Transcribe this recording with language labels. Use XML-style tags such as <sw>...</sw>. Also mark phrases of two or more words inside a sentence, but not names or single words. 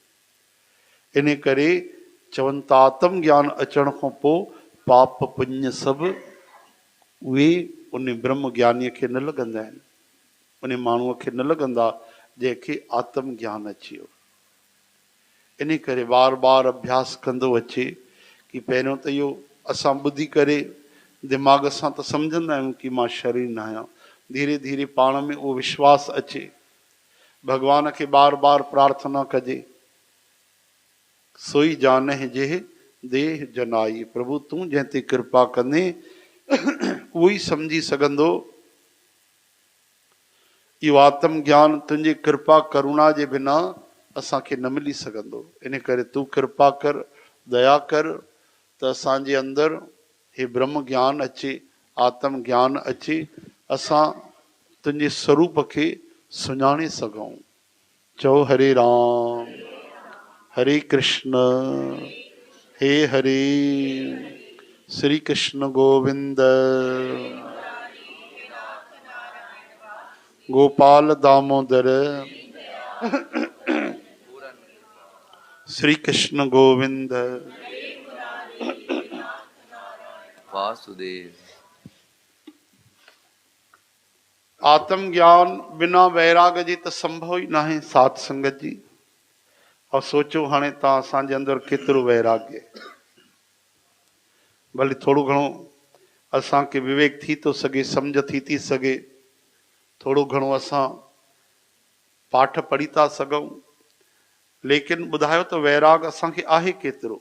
<sd>इन करे चवनि था आत्म ज्ञान अचण खां पोइ पाप पुण्य सभु उहे उन ब्रह्म ज्ञानीअ खे न लॻंदा आहिनि, उन माण्हूअ खे न लॻंदा जंहिंखे आत्म ज्ञान अची वियो। इन करे बार बार अभ्यास कंदो अचे कि पहिरियों त इहो असां ॿुधी करे दिमाग़ सां त सम्झंदा आहियूं कि मां शरीर न आहियां, धीरे धीरे पाण में उहो विश्वास अचे, भॻवान खे बार बार प्रार्थना कजे,</sd> <hi>सोई जान है जेह देह जनाई,</hi> <sd>प्रभु तूं जंहिं ते कृपा कंदे उहो ई सम्झी सघंदो इहो आत्म ज्ञान तुंहिंजी कृपा करुणा जे बिना असांखे न मिली सघंदो। इन करे तूं कृपा कर, दया कर त असांजे अंदरि हे ब्रह्म ज्ञान अचे, आत्म ज्ञान अचे, असां तुंहिंजे स्वरूप खे सुञाणे सघूं। चओ हरे राम हरे कृष्ण हे हरे, श्री कृष्ण गोविंद गोपाल दामोदर, श्री कृष्ण गोविंद वासुदेव। आत्म ज्ञान बिना वैराग जे त संभव ई नाहे साध संगत जी। और सोचो हाणे तव्हां असांजे अंदरि केतिरो वैराग्य, भले थोरो घणो असांखे विवेक थी थो सघे, सम्झ थी सघे, थोरो घणो असां पाठ पढ़ी था सघूं, लेकिन ॿुधायो त वैराग असांखे आहे केतिरो।</sd>